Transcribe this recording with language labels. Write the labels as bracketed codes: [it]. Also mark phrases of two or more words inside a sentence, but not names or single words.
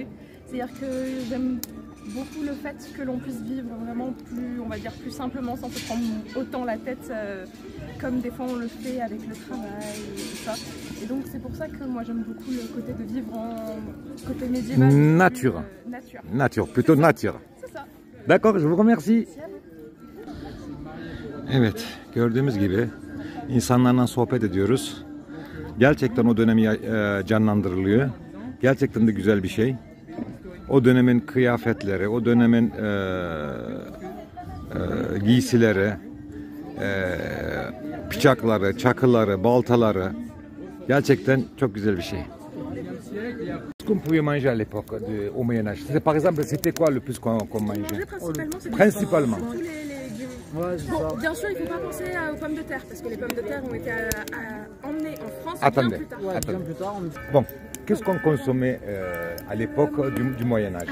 [fr] C'est-à-dire que j'aime beaucoup le fait que l'on puisse vivre vraiment plus, on va dire plus simplement, sans se prendre autant la tête comme des fois on le fait avec le travail et tout ça. Et donc c'est pour ça que moi j'aime beaucoup le côté de vivre en côté médiéval. Nature. Nature. Nature, plutôt nature. C'est ça. D'accord, je vous remercie. [tr] Evet, gördüğümüz gibi insanlarla sohbet ediyoruz. Gerçekten o dönemi canlandırılıyor. Gerçekten de güzel bir şey. O dönemin kıyafetleri, o dönemin giysileri, bıçakları, çakıları, baltaları gerçekten çok güzel bir şey. [fr] Ce qu'on pouvait manger à l'époque au Moyen Âge. Par exemple, c'était quoi le plus qu'on mangeait? Principalement. Tous les légumes. Bon, bien sûr, il ne faut pas penser aux pommes de terre, parce que les pommes de terre ont été emmenées en France bien plus tard. Bon, qu'est-ce qu'on consommait à l'époque du Moyen Âge?